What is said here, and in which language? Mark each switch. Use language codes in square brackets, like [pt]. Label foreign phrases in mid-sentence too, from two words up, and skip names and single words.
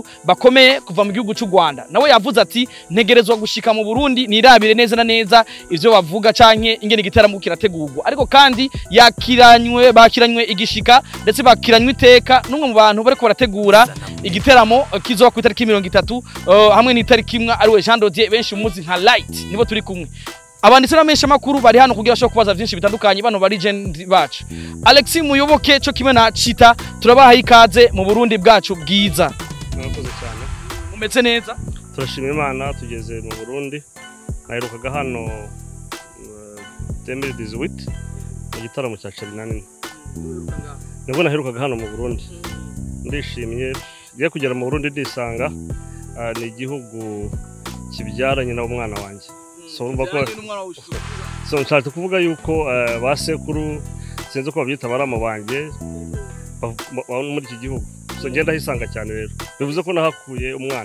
[rn] bakomeye kuva mu gihugu cy'u Rwanda nawe yavuze ati ntegerezwa gushika mu Burundi nirabire neza na neza ivyo bavuga canke ingene gitaramo kirategurwa ariko kandi bakiranywe igishika ndetse bakiranywe iteka numwe mu bantu bariko barategura igiteramo kizoba ku itariki 30 hamwe n'itariki imwe ari we Jean Dodier benshi umuzi nka Light nibo turi kumwe abanditse n'amesha makuru bari hano kugira bashobora kubaza byinshi bitandukanye bano ba legend bacu. Alex Muyoboke cyo kimwe na Chita turabaha ikaze mu Burundi bwacu bwiza. Murakoze cyane. Umetse neza? [rw] Turashimira Imana tugeze mu Burundi naherukaga hano 2018 igitaramo cya Charly na Nina nibwo naherukaga hano mu Burundi ndishimye giye kugera mu Burundi ndisanga ni igihugu kibyaranye na umwana wanjye so nshatse kuvuga yuko basekuru sinzi ko babyita baramo banjye muri iki gihugu so ngenda hisanga cyane rero bivuze ko nahakuye umwana